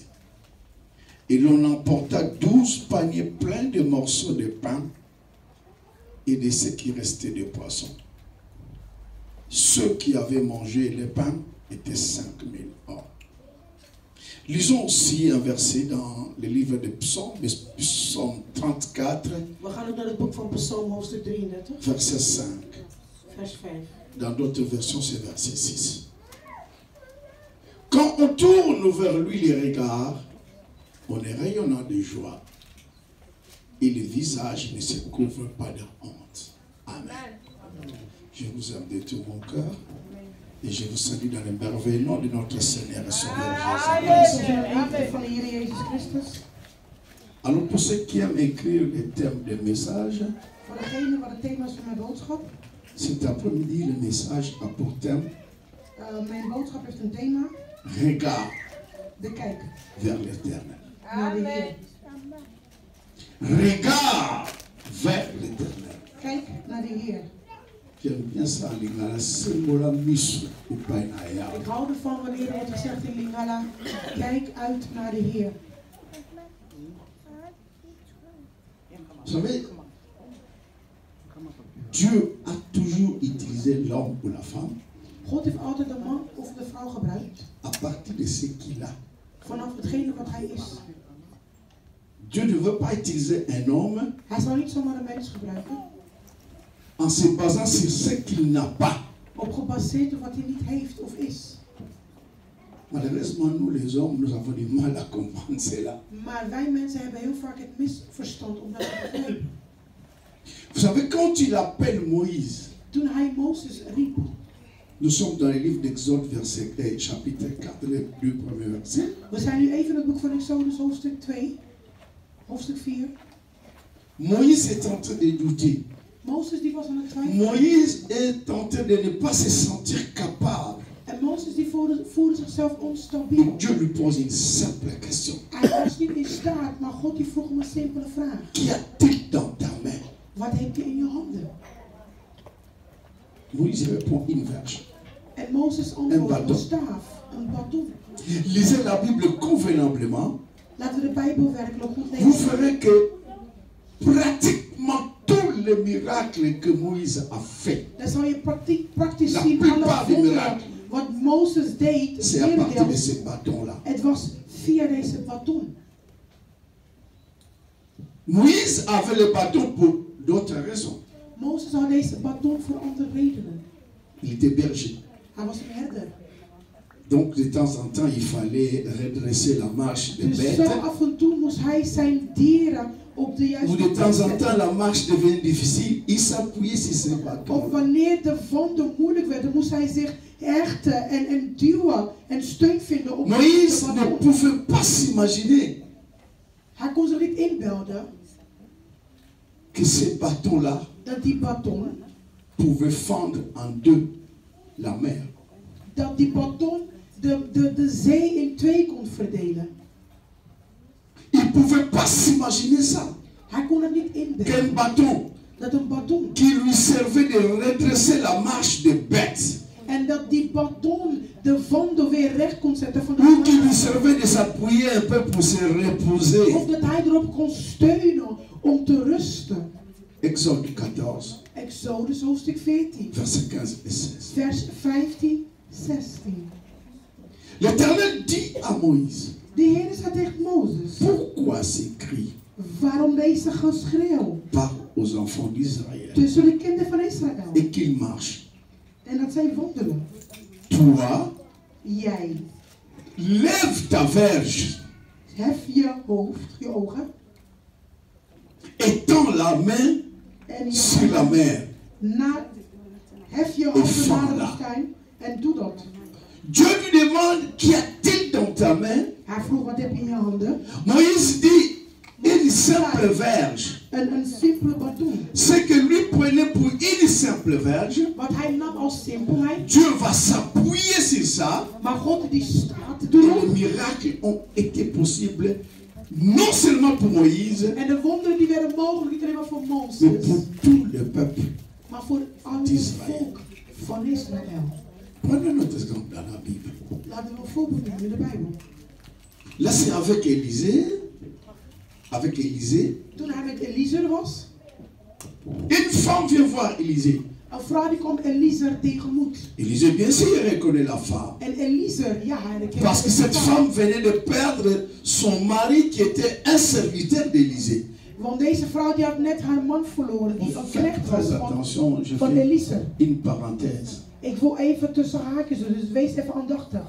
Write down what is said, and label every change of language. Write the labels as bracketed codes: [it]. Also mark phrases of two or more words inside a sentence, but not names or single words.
[fr] Et l'on emporta 12 paniers pleins de morceaux de pain et de ce qui restait de poissons. Ceux qui avaient mangé les pains étaient 5000 hommes. Lisons aussi un verset dans le livre de Psaumes, Psaume 34, [nl] We gaan ook naar het boek van Psalm hoofdstuk 33, [fr] verset 5. [nl] vers 5. [fr] Dans d'autres versions, c'est verset 6. Quand on tourne vers lui les regards, on est rayonnant de joie et le visage ne se couvre pas de honte. Amen. Je vous aime de tout mon cœur et je vous salue dans le merveilleux nom de notre Seigneur et Sauveur Jésus-Christ. Alors pour ceux qui aiment écrire les thèmes des messages, cet après-midi le message a pour thème [nl] Mijn boodschap heeft een thema. [fr] Regarde [nl] De kijk [fr] vers l'éternel. [nl] naar de Heer. [fr] Regarde vers l'éternel. [nl] Kijk naar de Heer. [fr] J'aime bien ça, Lingala, [ln] Simbola Misu, Upainaya. [nl] Ik hou ervan wanneer wordt gezegd in Lingala: kijk uit naar de Heer. [fr] Vous savez, Dieu a toujours utilisé l'homme ou la femme [nl] God heeft altijd de man of de vrouw gebruikt. [fr] à partir de ce qu'il a. [nl] Vanaf hetgene wat hij is. [fr] Dieu ne veut pas utiliser un homme [nl] Hij zal niet zomaar een mens gebruiken. [fr] en se basant sur ce qu'il n'a pas. [nl] Op gebaseerd op wat hij niet heeft of is. [fr] Malheureusement, nous les hommes, nous avons du mal à comprendre cela. [nl] Maar wij mensen hebben heel vaak het misverstand om dat te begrijpen. [fr] Vous savez, quand il appelle Moïse, [nl] Toen hij Mozes riep. [fr] nous sommes dans le livre d'Exode, chapitre 4, les 2 premiers versets. [nl] We zijn nu even in het boek van Exodus, hoofdstuk 2, hoofdstuk 4. [fr] Moïse est en train de douter. [nl] Mozes die was aan het twijfelen. [fr] Moïse est en train de ne pas se sentir capable. [nl] En Mozes die voelde zichzelf onstabiel. [fr] Et Dieu lui pose une simple question. [nl] Hij was niet in staat, maar God die vroeg hem een simpele vraag. [fr] Qu'y a-t-il dans ta main? [nl] Wat heb je in je handen? [fr] Moïse répond: une verge. [nl] En Mozes antwoordt: een staaf, een bâton. [fr] Lisez la Bible convenablement. [nl] Laten we de Bijbel werkelijk goed [fr] Vous [nl] lezen. [fr] verrez que pratiquement tous les miracles que Moïse a fait, [nl] Dan zal je praktisch [fr] La [nl] zien [fr] plupart [nl] alle [fr] des [nl] wonderen [fr] miracles. [nl] wat Mozes deed. [fr] c'est à partir de [nl] Merendeels, [fr] ces bâtons-là. [nl] het was via deze bâton. [fr] Moïse avait le bâton pour d'autres raisons. [nl] Mozes had deze bâton voor andere redenen. [fr] Il était berger. [nl] Hij was een herder. [fr] Donc de temps en temps, il fallait redresser la marche des [nl] Dus zo [fr] bêtes. [nl] af en toe moest hij zijn dieren op de [fr] Ou [nl] juiste [fr] de [nl] plek [fr] temps en [nl] zetten. [fr] temps, la marche devenait difficile. Il s'appuyait sur ces [nl] Of [fr] bâtons. [nl] wanneer de wanden moeilijk werden, moest hij zich hechten en duwen en steun vinden op [fr] Moïse [nl] de [fr] ne [nl] bâton. [fr] pouvait pas s'imaginer [nl] Hij kon zich niet inbeelden [fr] que ces bâtons-là [nl] dat die bâton, [fr] pouvaient fendre en deux la mer. [nl] dat die bâton de zee in twee kon verdelen. [fr] Il ne pouvait pas s'imaginer ça. [nl] Hij kon het niet [fr] Qu'un [nl] inbeelden. [fr] bâton [nl] Dat een bâton. [fr] qui lui servait de redresser la marche des bêtes, [nl] En dat die bâton de wanden weer recht kon zetten van [fr] ou qui lui [nl] de [fr] servait de s'appuyer un peu pour se reposer. [nl] of dat hij erop kon steunen om te rusten. [fr] Exode 14, [nl] Exodus hoofdstuk 14, [fr] versets 15 et 16. [nl] vers 15, 16. [fr] L'Éternel dit à Moïse, [nl] De Heer zei tegen Mozes, [fr] pourquoi ces cris [nl] waarom deze geschreeuw [fr] parlent aux enfants d'Israël [nl] tussen de kinderen van Israël [fr] et qu'ils marchent? [nl] en dat zij wandelen? [fr] Toi, [nl] Jij, [fr] lève ta verge, [nl] hef je hoofd, je ogen [fr] étends la main [nl] en je [fr] sur la mer. [nl] hef je handen naar de woestijn en doe dat. [fr] Dieu lui demande, qu'y a-t-il dans ta main? [nl] Hij vroeg, wat heb je in je handen? [fr] Moïse dit, une simple verge. [nl] Een simpele bâton. [fr] Ce que lui prenait pour une simple verge, [nl] Wat hij nam als simpelheid, [fr] Dieu va s'appuyer sur ça. [nl] maar God die staat [fr] Et les [nl] erop. [fr] miracles ont été possibles, non seulement pour Moïse, [nl] En de wonderen die werden mogelijk niet alleen maar voor [fr] mais [nl] Mozes, [fr] pour tout le peuple. [nl] maar voor al het volk van Israël. [fr] Prenons notre exemple dans la Bible. [nl] Laten we een voorbeeld nemen in de Bijbel. [fr] Là, c'est avec Élisée. Avec Élisée. [nl] Toen hij met Eliezer was, [fr] Une femme vient voir Élisée. [nl] een vrouw die kwam Eliezer tegemoet. [fr] Élisée, bien sûr, il reconnaît la femme. [nl] En Eliezer, ja, hij herkende [fr] Parce que [nl] de [fr] cette [nl] vrouw. [fr] femme venait de perdre son mari qui était un serviteur d'Élisée. [nl] Want deze vrouw die had net haar man verloren, die een [fr] Faites [nl] knecht was [fr] très [nl] van [fr] attention, je [nl] van [fr] fais [nl] Eliezer. [fr] une parenthèse. [nl] Ik wil even tussen haakjes, dus wees even aandachtig.